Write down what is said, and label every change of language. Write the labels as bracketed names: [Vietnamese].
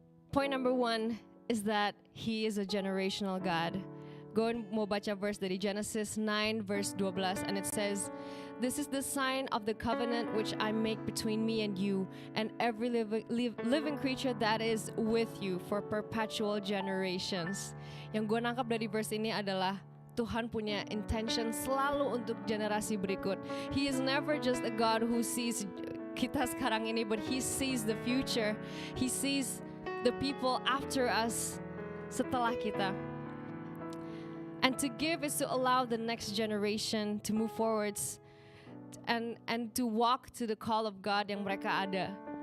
[English] Point number one is that He is a generational God. Go and [Indonesian] mau baca [English] verse dari Genesis 9 verse 12, and it says, "This is the sign of the covenant which I make between me and you and every living creature that is with you for perpetual generations." [Indonesian] Yang gue nangkap dari verse ini adalah Tuhan punya intention selalu untuk generasi berikut. [English] He is never just a God who sees [Indonesian] kita sekarang ini, [English] but He sees the future. He sees the people after us, [Indonesian] setelah kita. [English] And to give is to allow the next generation to move forwards and to walk to the call of God [Indonesian] yang mereka ada.